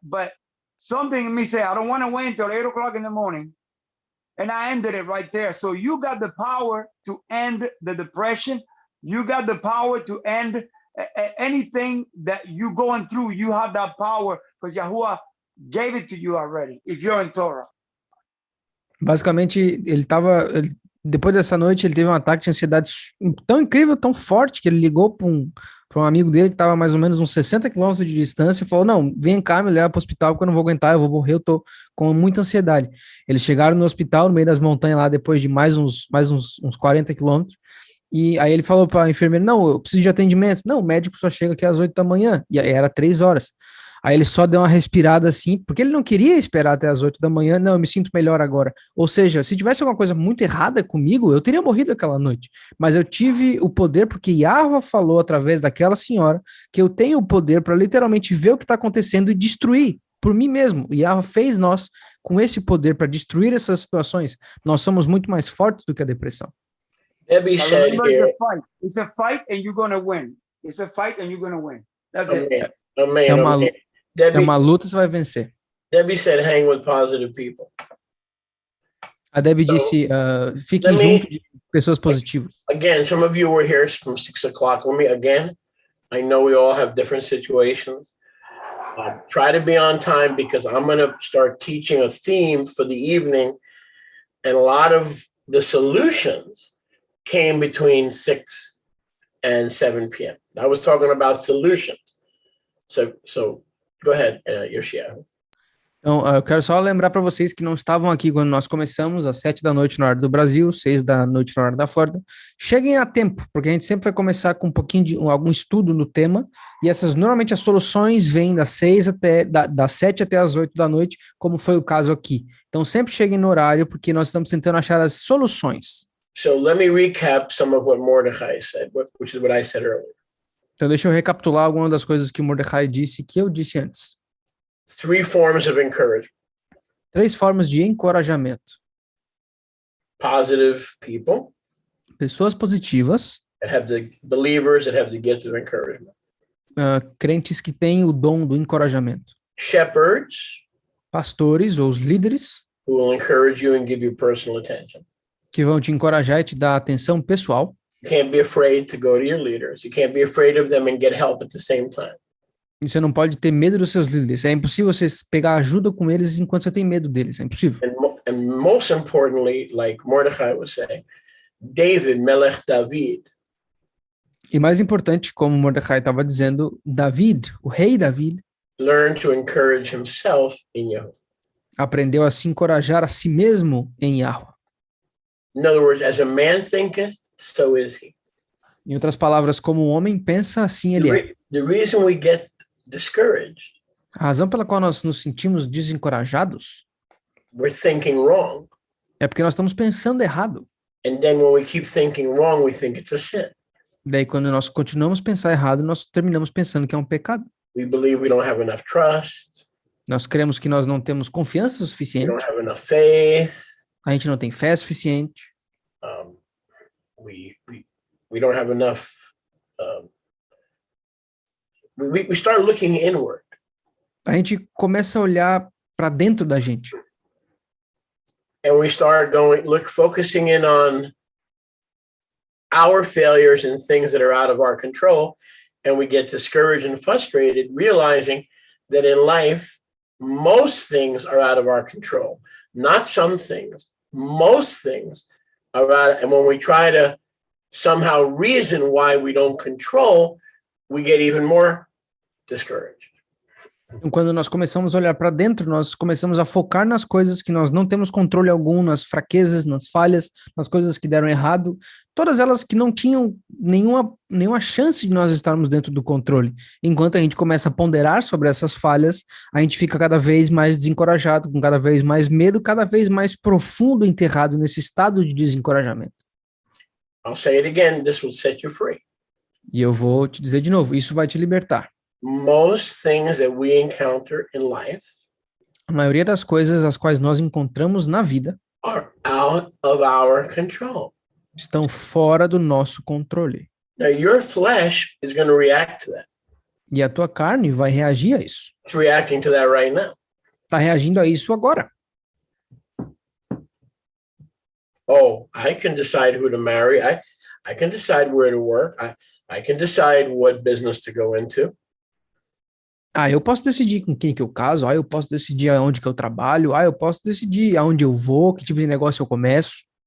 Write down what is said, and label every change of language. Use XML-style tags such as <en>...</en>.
<en>But something in me say, I don't want to wait until 8 o'clock in the morning. And I ended it right there. So you got the power to end the depression. You got the power to end anything that you going through. You have that power because Yahuwah gave it to you already, if you're in Torah.</en> <pt>Basicamente, depois dessa noite, ele teve um ataque de ansiedade tão incrível, tão forte, que ele ligou para um amigo dele que estava mais ou menos uns 60 quilômetros de distância e falou, não, vem cá, me leva para o hospital porque eu não vou aguentar, eu vou morrer, eu tô com muita ansiedade. Eles chegaram no hospital, no meio das montanhas lá, depois de mais uns 40 quilômetros, e aí ele falou para a enfermeira, não, eu preciso de atendimento. Não, o médico só chega aqui às 8 da manhã, e aí era 3 horas. Aí ele só deu uma respirada assim, porque ele não queria esperar até as 8 da manhã. Não, eu me sinto melhor agora. Ou seja, se tivesse alguma coisa muito errada comigo, eu teria morrido aquela noite. Mas eu tive o poder, porque Yahweh falou através daquela senhora, que eu tenho o poder para literalmente ver o que está acontecendo e destruir por mim mesmo. E Yahweh fez nós com esse poder para destruir essas situações. Nós somos muito mais fortes do que a depressão.</pt> <en>Debbie said here, it's a fight and you're going to win. It's a fight and you're going to win. That's it. Amen.</en> <pt>É uma luta, você vai vencer.</pt> <en>Debbie said, hang with positive people.</en> <pt>A Debbie disse, fique junto de pessoas positivas.</pt> <en>Again, some of you were here from 6 o'clock. I know we all have different situations. Try to be on time because I'm going to start teaching a theme for the evening. And a lot of the solutions came between 6 and 7 p.m. I was talking about solutions. So go ahead, Yoshiahu.</en> <pt>Então, eu quero só lembrar para vocês que não estavam aqui quando nós começamos, às 7 da noite no horário do Brasil, 6 da noite no horário da Flórida. Cheguem a tempo, porque a gente sempre vai começar com um pouquinho de algum estudo no tema, e normalmente as soluções vêm das 7 até as 8 da noite, como foi o caso aqui. Então, sempre cheguem no horário, porque nós estamos tentando achar as soluções.</pt> <en>So let me recap some of what Mordecai said, which is what I said earlier.</en> <pt>Então, deixa eu recapitular algumas das coisas que o Mordecai disse, que eu disse antes.</pt> <en>3 forms of encouragement.</en> <pt>3 formas de encorajamento.</pt> <en>Positive people.</en> <pt>Pessoas positivas.</pt> <en>Believers that have the gift of encouragement.</en> <pt>Crentes que têm o dom do encorajamento.</pt> <en>Shepherds.</en> <pt>Pastores ou os líderes.</pt> <en>Who will encourage you and give you personal attention.</en> <pt>Que vão te encorajar e te dar atenção pessoal.</pt> <en>You can't be afraid to go to your leaders. You can't be afraid of them and get help at the same time.</en> <pt>E você não pode ter medo dos seus líderes. É impossível você pegar ajuda com eles enquanto você tem medo deles. É impossível.</pt> <en>And most importantly, like Mordecai was saying, David, Melech David,</en> <pt>E mais importante, como Mordecai estava dizendo, David, o rei David,</pt> <en>learned to encourage himself in Yahweh.</en> <pt>aprendeu a se encorajar a si mesmo em Yahweh.</pt> <en>In other words, as a man thinketh, so is he.</en> <pt>Em outras palavras, como o homem pensa, assim ele é.</pt> <en>The reason we get discouraged,</en> <pt>A razão pela qual nós nos sentimos desencorajados</pt> <en>we're thinking wrong.</en> <pt>é porque nós estamos pensando errado.</pt> <en>And then when we keep thinking wrong, we think it's a sin.</en> <pt>Daí, quando nós continuamos a pensar errado, nós terminamos pensando que é um pecado.</pt> <en>We believe we don't have enough trust.</en> <pt>Nós cremos que nós não temos confiança</pt> <en>We</en> <pt>suficiente,</pt> <en>don't have enough faith.</en> <pt>a gente não tem fé suficiente,</pt> <en>We don't have enough. We start looking inward. a gente começa a olhar para dentro da gente. And we start focusing in on our failures and things that are out of our control. And we get discouraged and frustrated, realizing that in life, most things are out of our control. Not some things, most things are out. And when we try to somehow reason why we don't control, we get even more discouraged.</en> <pt>Então, quando nós começamos a olhar para dentro, nós começamos a focar nas coisas que nós não temos controle algum, nas fraquezas, nas falhas, nas coisas que deram errado, todas elas que não tinham nenhuma chance de nós estarmos dentro do controle. Enquanto a gente começa a ponderar sobre essas falhas, a gente fica cada vez mais desencorajado, com cada vez mais medo, cada vez mais profundo enterrado nesse estado de desencorajamento.</pt> <en>I'll say it again, this will set you free.</en> <pt>E eu vou te dizer de novo, isso vai te libertar.</pt> <en>Most things that we encounter in life</en> <pt>A maioria das coisas as quais nós encontramos na vida</pt> <en>are out of our control.</en> <pt>estão fora do nosso controle.</pt> <en>Now, your flesh is going to react to that.</en> <pt>E a tua carne vai reagir a isso.</pt> <en>It's reacting to that right now.</en> <pt>Está reagindo a isso agora.</pt> <en>Oh, I can decide who to marry. I can decide where to work. I can decide what business to go into.</en> <pt>Eu posso decidir com quem que eu caso, eu posso decidir aonde que eu trabalho, eu posso decidir aonde eu vou, que tipo de negócio eu começo.</pt>